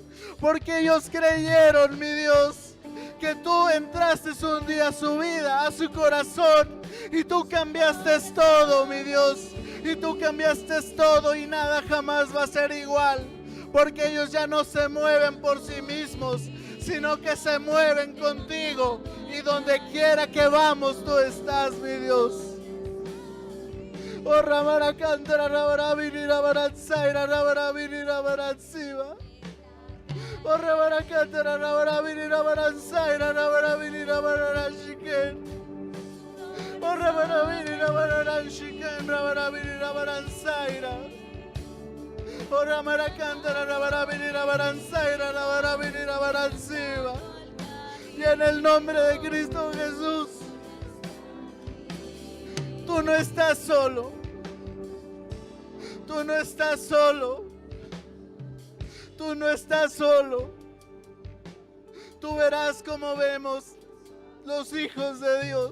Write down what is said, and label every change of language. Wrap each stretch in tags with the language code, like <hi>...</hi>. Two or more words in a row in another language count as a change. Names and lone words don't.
<es>mi Dios, que tú entraste un día a su vida, a su corazón, y tú cambiaste todo, mi Dios, y tú cambiaste todo, y nada jamás va a ser igual, porque ellos ya no se mueven por sí mismos, sino que se mueven contigo, y donde quiera que vamos tú estás, mi Dios. Oh, Ramara Cantara, Ramara Vinira, Baranzaira, Ramara Vinira, Baranziva. Oh, Ramara Cantara, Ramara Vinira, Baranzaira, Ramara Vinira, Baranashiken. Oh, Ramara Vinira, Baranashiken, Ramara Vinira, Baranzaira. Oh, Ramara Cantara, Ramara Vinira, Baranzaira, Ramara Vinira, Baranziva. Y en el nombre de Cristo Jesús, tú no estás solo. Tú no estás solo. Tú no estás solo. Tú verás como vemos los hijos de Dios.</es>